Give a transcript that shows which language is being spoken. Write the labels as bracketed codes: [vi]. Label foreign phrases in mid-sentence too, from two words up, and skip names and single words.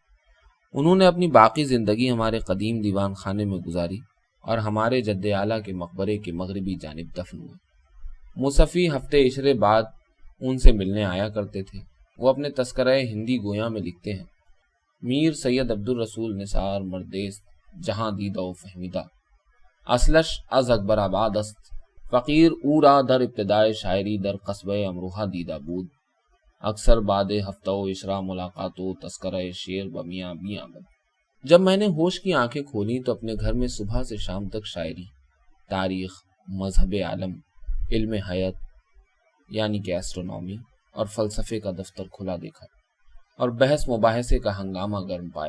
[ur] انہوں نے اپنی باقی زندگی ہمارے قدیم دیوان خانے میں گزاری اور ہمارے جد اعلیٰ کے مقبرے کے مغربی جانب دفن ہوئے۔ مصحفی ہفتے عشرے بعد ان سے ملنے آیا کرتے تھے۔ وہ اپنے تذکرہ ہندی گویا میں لکھتے ہیں: [fa] میر سید عبدالرسول نثار مردیست جہاں دیدہ و فہمیدہ، اصلش از اکبر آباد است، فقیر او را در ابتدائے شاعری در قصبہ امروہہ دیدہ بود، اکثر بعد ہفتہ و عشرہ ملاقات و تذکرہ شعر بمیاں بیاں بد۔ [ur] جب میں نے ہوش کی آنکھیں کھولی تو اپنے گھر میں صبح سے شام تک شاعری، تاریخ، مذہب عالم، علم حیات یعنی کہ ایسٹرونومی اور فلسفے کا دفتر کھلا دیکھا اور بحث مباحثے کا ہنگامہ گرم پایا۔